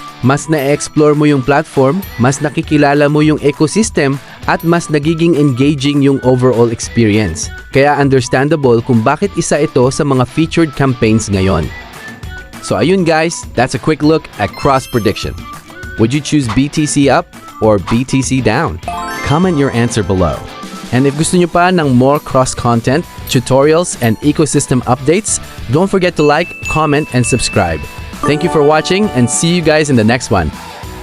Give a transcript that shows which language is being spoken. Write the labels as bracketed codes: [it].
[tl] Mas na-explore mo yung platform, mas nakikilala mo yung ecosystem, at mas nagiging engaging yung overall experience. Kaya understandable kung bakit isa ito sa mga featured campaigns ngayon. [en] So ayun guys, that's a quick look at Cross Prediction. Would you choose BTC up or BTC down? Comment your answer below. And if [tl] gusto nyo pa ng [en] more cross content, tutorials, and ecosystem updates, don't forget to like, comment, and subscribe. Thank you for watching and see you guys in the next one.